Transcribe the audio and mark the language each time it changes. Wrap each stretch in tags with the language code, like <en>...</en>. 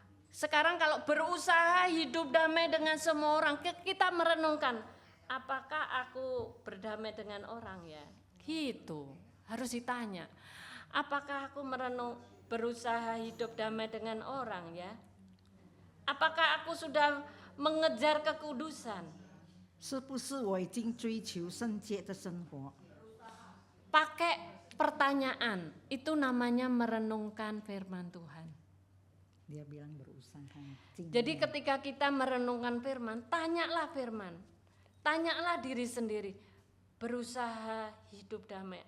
<id>Sekarang kalau berusaha hidup damai dengan semua orang, kita merenungkan, apakah aku berdamai dengan orang ya? Gitu, harus ditanya. Apakah aku berusaha hidup damai dengan orang ya? Apakah aku sudah mengejar kekudusan?</id> <zh>是不是我已经追求圣洁的生活？</zh> <id>Pakai pertanyaan, itu namanya merenungkan firman Tuhan. Dia bilang berusaha. Jadi ketika kita merenungkan firman, tanyalah firman. Tanyalah diri sendiri, berusaha hidup damai.</id>